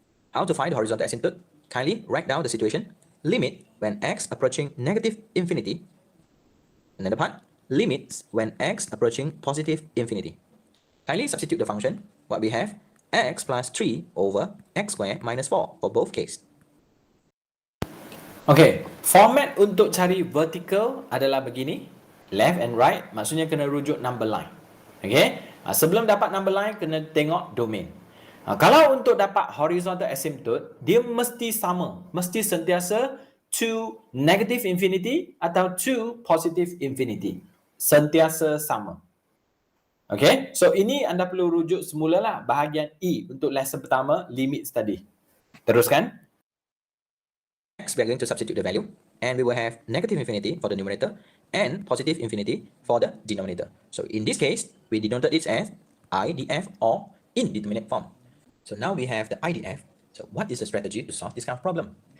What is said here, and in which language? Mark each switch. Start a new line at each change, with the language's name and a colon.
English: How to find the horizontal asymptote? Kindly write down the situation. Limit when x approaching negative infinity. Another part, limits when x approaching positive infinity. Kindly substitute the function. What we have, x plus 3 over x squared minus 4 for both cases.
Malay: Okay, format untuk cari vertical adalah begini.
English: Left and right,
Malay: maksudnya kena rujuk number line. Okay, sebelum dapat number line, kena tengok domain. Kalau untuk dapat horizontal asymptote, dia mesti sama. Mesti sentiasa to negative infinity atau to positive infinity. Sentiasa sama. Okay, so ini anda perlu rujuk semulalah bahagian E untuk
English: lesson pertama, limits
Malay: tadi. Teruskan.
English: Next, we are going to substitute the value, and we will have negative infinity for the numerator and positive infinity for the denominator. So in this case, we denoted it as IDF or indeterminate form. So now we have the IDF. So what is the strategy to solve this kind of problem?